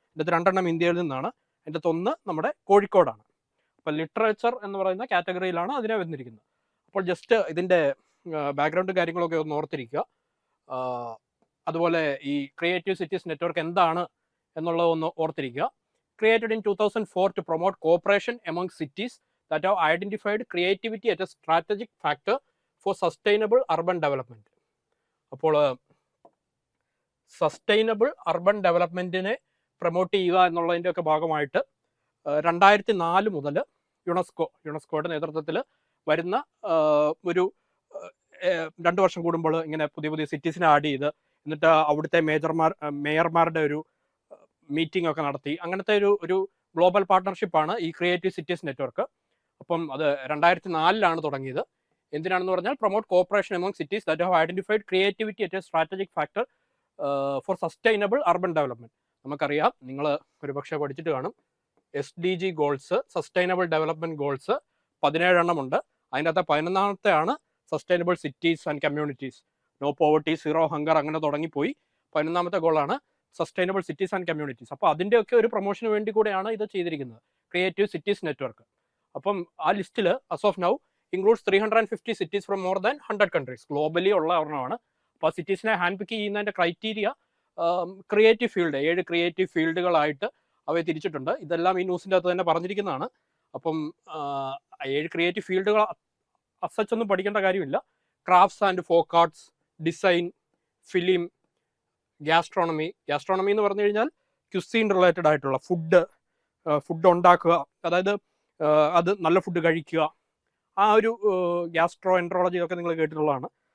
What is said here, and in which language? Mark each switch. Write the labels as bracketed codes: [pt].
[ml] ഇതിൻ്റെ 2 എണ്ണം ഇന്ത്യയിൽ നിന്നാണ്. അതിൻ്റെ 1 നമ്മുടെ കോഴിക്കോടാണ്. അപ്പോൾ ലിറ്ററേച്ചർ എന്ന് പറയുന്ന കാറ്റഗറിയിലാണ് അതിനെ വന്നിരിക്കുന്നത്. അപ്പോൾ ജസ്റ്റ് ഇതിൻ്റെ ബാക്ക്ഗ്രൗണ്ട് കാര്യങ്ങളൊക്കെ ഒന്ന് ഓർത്തിരിക്കുക. അതുപോലെ ഈ ക്രിയേറ്റീവ് സിറ്റീസ് നെറ്റ്വർക്ക് എന്താണ് എന്നുള്ളത് ഒന്ന് ഓർത്തിരിക്കുക. [en] Created in 2004 to promote cooperation among cities that have identified creativity as a strategic factor for sustainable urban development. [ml] അപ്പോൾ സസ്റ്റൈനബിൾ അർബൻ ഡെവലപ്മെൻറ്റിനെ പ്രൊമോട്ട് ചെയ്യുക എന്നുള്ളതിൻ്റെ ഒക്കെ ഭാഗമായിട്ട് 2004 മുതൽ യുനെസ്കോയുടെ നേതൃത്വത്തിൽ വരുന്ന ഒരു 2 വർഷം കൂടുമ്പോൾ ഇങ്ങനെ പുതിയ സിറ്റീസിനെ ആഡ് ചെയ്ത് എന്നിട്ട് അവിടുത്തെ മേയർമാരുടെ ഒരു മീറ്റിംഗ് ഒക്കെ നടത്തി. അങ്ങനത്തെ ഒരു ഗ്ലോബൽ പാർട്ട്ണർഷിപ്പാണ് ഈ ക്രിയേറ്റീവ് സിറ്റീസ് നെറ്റ്വർക്ക്. അപ്പം അത് 2004 തുടങ്ങിയത്. എന്തിനാണെന്ന് പറഞ്ഞാൽ [en] Promote cooperation among cities that have identified creativity at a strategic factor for sustainable urban development. [ml] നമുക്കറിയാം, നിങ്ങൾ ഒരുപക്ഷെ പഠിച്ചിട്ട് കാണും, SDG goals, sustainable development goals 17 എണ്ണം ഉണ്ട്. അതിൻ്റെ അകത്ത് 11ാമത്തെയാണ് sustainable cities and communities, no poverty, zero hunger, അങ്ങനെ തുടങ്ങിപ്പോയി 11ാമത്തെ ഗോളാണ് സസ്റ്റൈനബിൾ സിറ്റീസ് ആൻഡ് കമ്മ്യൂണിറ്റീസ്. അപ്പോൾ അതിൻ്റെയൊക്കെ ഒരു പ്രൊമോഷന് വേണ്ടി കൂടെയാണ് ഇത് ചെയ്തിരിക്കുന്നത്, ക്രിയേറ്റീവ് സിറ്റീസ് നെറ്റ്വർക്ക്. അപ്പം ആ ലിസ്റ്റിൽ [en] as of now includes 350 cities from more than 100 countries. [ml] Globally ഉള്ള ഒരെണ്ണമാണ്. അപ്പോൾ ആ സിറ്റീസിനെ ഹാൻഡ് പിക്ക് ചെയ്യുന്നതിൻ്റെ ക്രൈറ്റീരിയ ക്രിയേറ്റീവ് ഫീൽഡ്, 7 ക്രിയേറ്റീവ് ഫീൽഡുകളായിട്ട് അവയെ തിരിച്ചിട്ടുണ്ട്. ഇതെല്ലാം ഈ ന്യൂസിൻ്റെ അകത്ത് തന്നെ പറഞ്ഞിരിക്കുന്നതാണ്. അപ്പം 7 ക്രിയേറ്റീവ് ഫീൽഡുകൾ അസച്ചൊന്നും പഠിക്കേണ്ട കാര്യമില്ല. Crafts and folk arts, design, film, gastronomy എന്ന് പറഞ്ഞു കഴിഞ്ഞാൽ ക്യുസീൻ റിലേറ്റഡ് ആയിട്ടുള്ള ഫുഡ് ഉണ്ടാക്കുക, അതായത് അത് നല്ല ഫുഡ് കഴിക്കുക, ആ ഒരു ഗ്യാസ്ട്രോ എൻട്രോളജി ഒക്കെ നിങ്ങൾ കേട്ടിട്ടുള്ളതാണ്.